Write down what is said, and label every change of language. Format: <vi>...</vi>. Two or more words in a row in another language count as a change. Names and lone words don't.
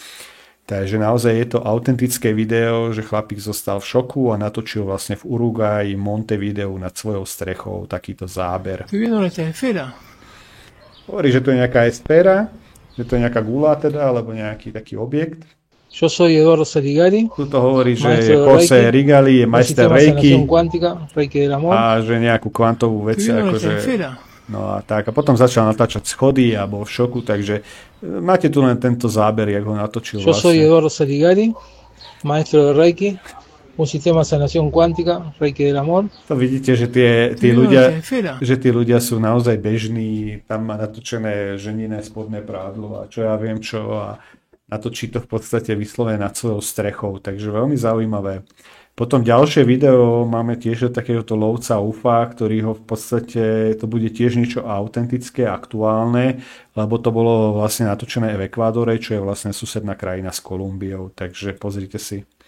<sk>Takže naozaj je to autentické video, že chlapík zostal v šoku a natočil vlastne v Uruguayi, Montevideu nad svojou strechou takýto záber. Hovorí, že to je nejaká esféra, že to je nejaká gula teda, alebo nejaký taký objekt.</sk> <es>Yo soy Eduardo Saligari.</es> <sk>Tuto hovorí, že je Jose Rigali, je majster Reiki a že nejakú kvantovú vec. Akože, no a tak. A potom začal natáčať schody a bol v šoku, takže máte tu len tento záber, jak ho natočil.</sk> <es>Yo soy Eduardo Saligari, maestro de Reiki. Un sistema de sanación cuántica, Reiki del amor.</es> <sk>To vidíte, že tí ľudia sú naozaj bežní, tam má natočené ženinné spodné prádlo a čo ja viem čo a natočí to v podstate vyslovene nad svojou strechou, takže veľmi zaujímavé. Potom ďalšie video máme tiež takéhoto lovca UFA, ktorý ho v podstate, to bude tiež niečo autentické, aktuálne, lebo to bolo vlastne natočené v Ekvádore, čo je vlastne susedná krajina s Kolumbiou, takže pozrite si.</sk>